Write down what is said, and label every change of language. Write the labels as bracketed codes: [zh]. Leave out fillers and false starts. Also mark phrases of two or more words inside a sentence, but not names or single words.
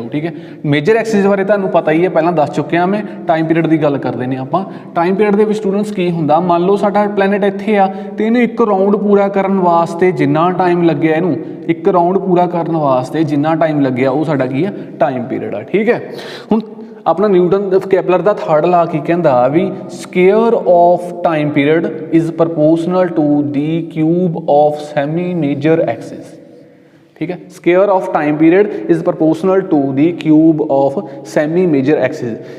[pa] ਠੀਕ ਹੈ, [en] major axis [pa] ਬਾਰੇ ਤੁਹਾਨੂੰ ਪਤਾ ਹੀ ਹੈ, ਪਹਿਲਾਂ ਦੱਸ ਚੁੱਕੇ ਹੈਂ ਮੈਂ। [en] time period [pa] ਕੀ ਗੱਲ ਕਰਤੇ ਹੈਂ ਆਪਾਂ। [en] time period [pa] ਦੇ ਵਿੱਚ ਸਟੂਡੈਂਟਸ ਕੀ ਹੁੰਦਾ, ਮੰਨ ਲਓ ਸਾਡਾ ਪਲੈਨੇਟ ਇੱਥੇ ਆ ਤੇ ਇਹਨੂੰ ਇੱਕ ਰਾਊਂਡ ਪੂਰਾ ਕਰਨ ਵਾਸਤੇ ਜਿੰਨਾ ਟਾਈਮ ਲੱਗਿਆ, ਇਹਨੂੰ ਇੱਕ ਰਾਊਂਡ ਪੂਰਾ ਕਰਨ ਵਾਸਤੇ ਜਿੰਨਾ ਟਾਈਮ ਲੱਗਿਆ ਵੋ ਸਾਡਾ ਕੀ ਹੈ, [en] time period [pa] ਆ। ਠੀਕ ਹੈ, ਹੁਣ ਅਪਣਾ ਨਿਊਟਨ ਕੈਪਲਰ ਕਾ [en] third law [pa] ਕੀ ਕਹਿਤਾ ਭੀ [en] square of time period is proportional to the cube of semi major axis. [pa] ਠੀਕ ਹੈ, [en] square of time period is proportional to the cube of semi major axis.